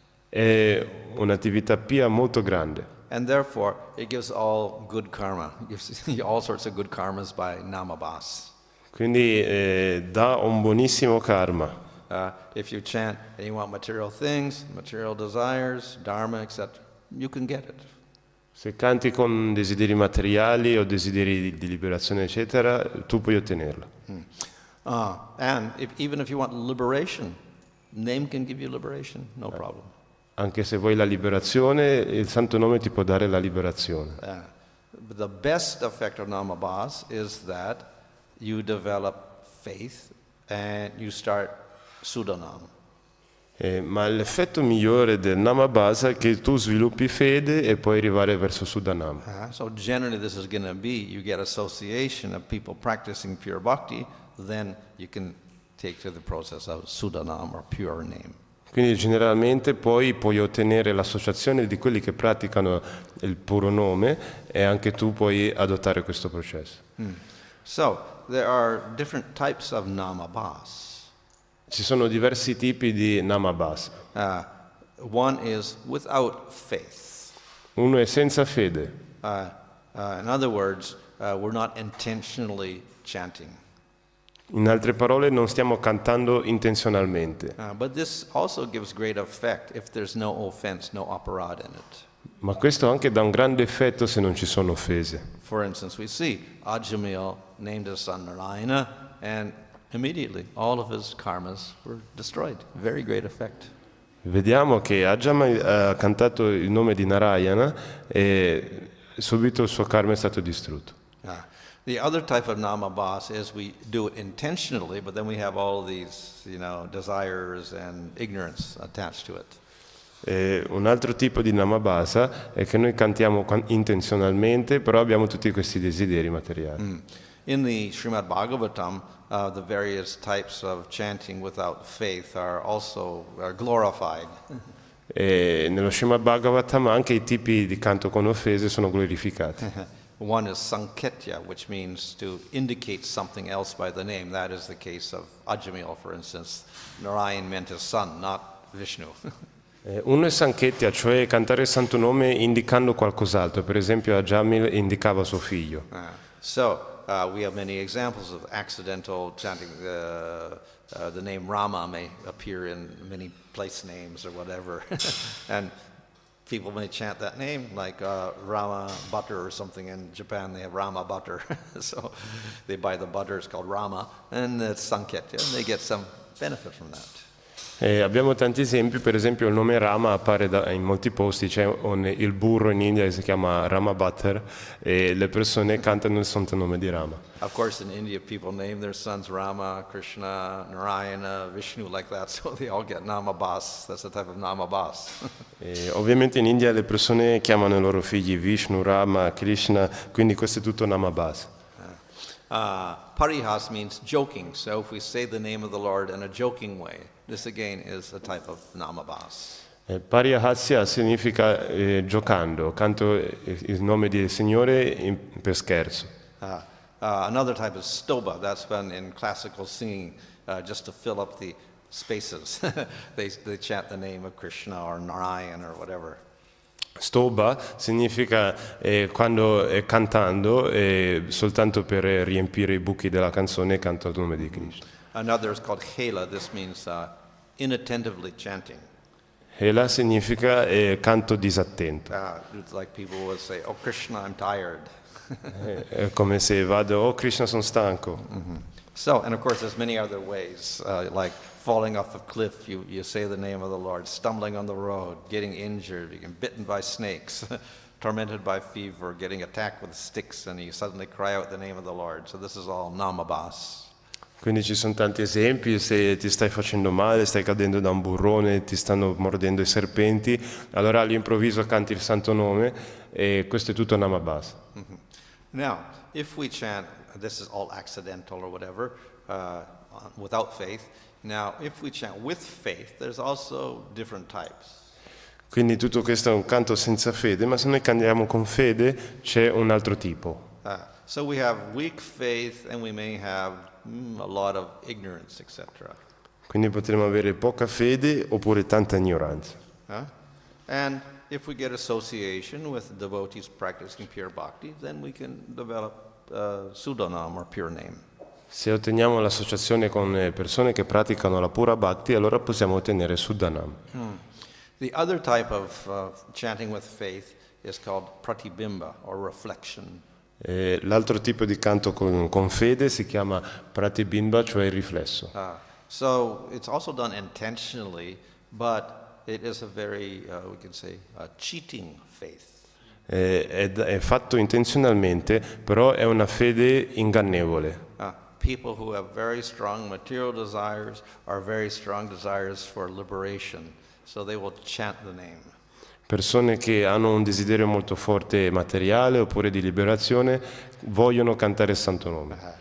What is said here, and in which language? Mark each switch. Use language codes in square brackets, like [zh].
[it] È un'attività pia molto grande. [en] And therefore, it gives all good karma. It gives all sorts of good karmas by namabhas. [it] Quindi dà un buonissimo karma. [en] If you chant and you want material things, material desires, dharma, etc., you can get it. [it] Se canti con desideri materiali o desideri di liberazione, eccetera, tu puoi ottenerlo. [en] And even if you want liberation, name can give you liberation, no problem. [it] Anche se vuoi la liberazione, il santo nome ti può dare la liberazione. [en] But the best effect of namabhas is that you develop faith and you start sudanam. [it] Ma l'effetto migliore del Namabhasa è che tu sviluppi fede e puoi arrivare verso Sudanam. [en] So generally this is going to be, you get association of people practicing pure bhakti, then you can take to the process of sudanam or pure name. [it] Quindi generalmente poi puoi ottenere l'associazione di quelli che praticano il puro nome e anche tu puoi adottare questo processo. [en] So there are different types of namabhas. [it] Ci sono diversi tipi di Namabhasa. [en] One is without faith. [it] Uno è senza fede. [en] In other words, we're not intentionally chanting. [it] In altre parole, non stiamo cantando intenzionalmente. [en] But this also gives great effect if there's no offense, no aparad in it. [it] Ma questo anche dà un grande effetto se non ci sono offese. [en] For instance, we see Ajamil named his son Narayana, and immediately all of his karmas were destroyed. Very great effect. [it] Vediamo che Ajama ha cantato il nome di Narayana e subito il suo karma è stato distrutto. [en] The other type of namabhas is we do it intentionally, but then we have all these, desires and ignorance attached to it. [it] Un altro tipo di Namabhasa è che noi cantiamo intenzionalmente, però abbiamo tutti questi desideri materiali. [en] In the Srimad Bhagavatam, the various types of chanting without faith are also glorified. [it] E nello Srimad Bhagavatam anche i tipi di canto con offese sono glorificati. [en] One is sanketya, which means to indicate something else by the name. That is the case of Ajamil, for instance. Narayan meant his son, not Vishnu. [it] Uno è Sanketya, cioè cantare il santo nome indicando qualcos'altro. Per esempio Ajamil indicava suo figlio. [en] We have many examples of accidental chanting. The name Rama may appear in many place names or whatever. And people may chant that name, like Rama butter or something. In Japan, they have Rama butter. So they buy the butter, it's called Rama, and it's Sanketya, and they get some benefit from that. [it] Abbiamo tanti esempi, per esempio il nome Rama appare in molti posti, c'è il burro in India che si chiama Rama Butter e le persone cantano il santo nome di Rama. [en] Of course in India people name their sons Rama, Krishna, Narayana, Vishnu like that, so they all get Namabhas. That's the type of Namabhas. [it] Ovviamente in India le persone chiamano i loro figli Vishnu, Rama, Krishna, quindi questo è tutto Namabhasa. [en] Parihas means joking, so if we say the name of the Lord in a joking way, this again is a type of namabhas. [it] Parihasya significa giocando, canto il nome del Signore per scherzo. [en] Another type is stoba, that's when in classical singing, just to fill up the spaces, they chant the name of Krishna or Narayan or whatever. [it] Stoba significa quando cantando soltanto per riempire i buchi della canzone canta il nome di Krishna. [en] Another is called hela, this means inattentively chanting. [it] Hela significa canto disattento. [en] It's like people would say, oh Krishna, I'm tired. [it] È come se vado, oh Krishna, sono stanco. [en] So, and of course there's many other ways, like falling off a cliff, you say the name of the Lord, stumbling on the road, getting injured, getting bitten by snakes, tormented by fever, getting attacked with sticks, and you suddenly cry out the name of the Lord. So this is all namabhas. [it] Quindi ci sono tanti esempi, se ti stai facendo male, stai cadendo da un burrone, ti stanno mordendo i serpenti, allora all'improvviso canti il santo nome e questo è tutto Namabhasa. [en] Now, if we chant, this is all accidental or whatever, without faith. Now, if we chant with faith, there's also different types. [it] Quindi tutto questo è un canto senza fede, ma se noi cantiamo con fede c'è un altro tipo. [en] So we have weak faith and we may have a lot of ignorance, etc. [it] Quindi potremmo avere poca fede oppure tanta ignoranza. [en] And if we get association with devotees practicing pure bhakti, then we can develop pseudonym or pure name. [it] Se otteniamo l'associazione con persone che praticano la pura bhakti, allora possiamo ottenere Suddhanam. [en] The other type of chanting with faith is called pratibimba or reflection. [it] L'altro tipo di canto con fede si chiama pratibimba, cioè il riflesso. [en] So it's also done intentionally, but it is a very, we can say, cheating faith. [it] È fatto intenzionalmente, però è una fede ingannevole. [en] People who have very strong material desires or very strong desires for liberation, so they will chant the name. [it] Persone che hanno un desiderio molto forte materiale oppure di liberazione vogliono cantare il santo nome.